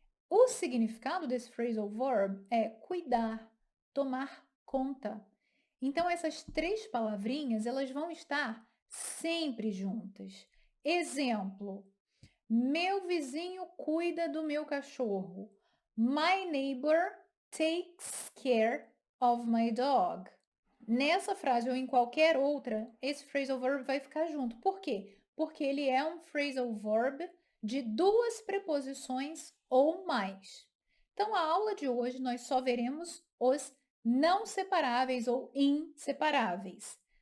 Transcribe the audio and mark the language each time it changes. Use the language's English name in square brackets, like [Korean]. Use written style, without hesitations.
[Portuguese] O significado desse phrasal verb é cuidar, tomar conta. Então, essas três palavrinhas, elas vão estar sempre juntas. Exemplo: meu vizinho cuida do meu cachorro. [English] My neighbor takes care of my dog. [Portuguese] Nessa frase ou em qualquer outra, esse phrasal verb vai ficar junto. Por quê? Porque ele é um phrasal verb de duas preposições ou mais. Então, a aula de hoje nós só veremos os não separáveis ou inseparáveis.